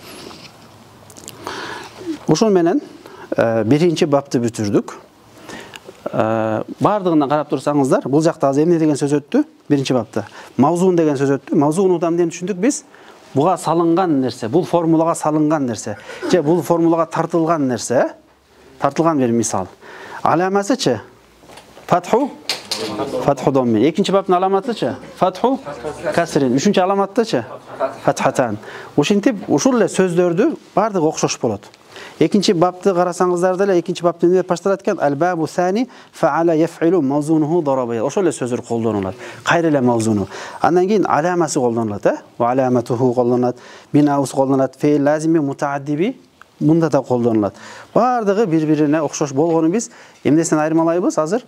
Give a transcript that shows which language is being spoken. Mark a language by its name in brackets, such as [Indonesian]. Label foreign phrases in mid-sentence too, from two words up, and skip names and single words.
[Kyrgyz] Ушул менен биринчи бапты бүтүрдүк. Бардыгынан карап турсаңыздар, бул жакта азыр эмне деген сөз өттү? Биринчи бапта. Мавзун деген сөз өттү. Мавзунудан эмне түшүндүк биз? Буга салынган нерсе, бул формулага салынган нерсе, же бул формулага тартылган нерсе, тартылган бир мисал. Аламасычы? [Arabic] فتحُ ضمٍّ. [Kyrgyz] Экинчи баптын аламатычы? [Arabic] فتحُ كسرٍ. [Kyrgyz] Үчүнчү аламаттычы? Fathatan. Ушинтип, ушул эле сөздөрдү бардыгы окшош болот. Экинчи бапты карасаңыздар деле, экинчи бапты эмне деп башталат экен? [Arabic] الباب الثاني فعل يفعل موزونه ضرب. [Kyrgyz] Ошол эле сөздөр колдонулат. Кайра эле мавзуну. Андан кийин аламасы колдонулат, [Arabic] وعلامته [Kyrgyz] колдонулат, бинаусы колдонулат, [Arabic] فعل لازم متعدي [Kyrgyz] мында да колдонулат. Бардыгы бири-бирине окшош болгону биз эмнесинен айырмалайбыз азыр?